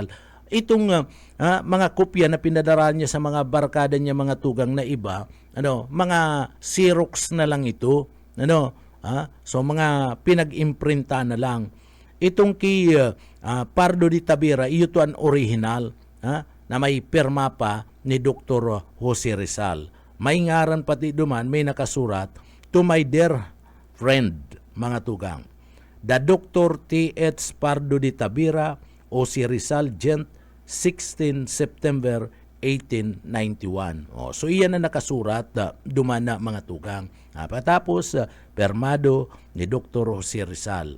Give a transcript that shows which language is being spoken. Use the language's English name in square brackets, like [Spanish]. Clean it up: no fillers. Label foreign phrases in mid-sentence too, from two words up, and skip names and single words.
[Bikol] Itong mga kopya na pinadara niya sa mga barkada niya mga tugang na iba, mga Xerox na lang ito, so mga pinag-imprinta na lang. [Filipino] Itong kay Pardo de Tabira, ito ang original na may perma pa ni Dr. [Bikol] Jose Rizal. May ngaran pati duman, may nakasurat, [English] "To my dear friend," [Bikol] mga tugang, the Dr. T.H. [English] Pardo de Tabira, Jose Rizal, Gent, 16 September 1891. [Bikol] So iyan na nakasurat, duman na mga tugang. Patapos, permado ni Dr. Jose Rizal.